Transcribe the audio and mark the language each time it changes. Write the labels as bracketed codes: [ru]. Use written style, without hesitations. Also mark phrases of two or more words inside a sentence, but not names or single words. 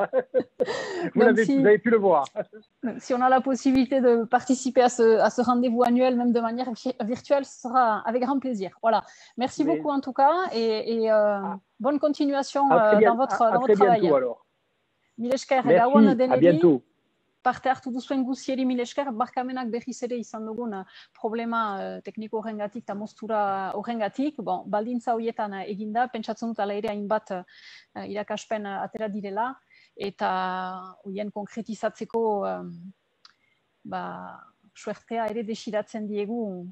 [fr] Hein. Vous avez pu le voir. Si on a la possibilité de participer à ce rendez-vous annuel, même de manière virtuelle, ce sera avec grand plaisir. Voilà. Merci beaucoup en tout cas et bonne continuation dans votre travail. Bientôt, alors. Milesker, merci, à bientôt. [eu] Parte hartu duzuen guzieri milesker, barkamenak berriz ere izan dugun problema tekniko horrengatik eta moztura horrengatik. Bon, baldintza horietan eginda, pentsatzen dut ala ere hainbat irakaspen atera direla, eta horien konkretizatzeko suertea ere desiratzen diegu kortxikarrei.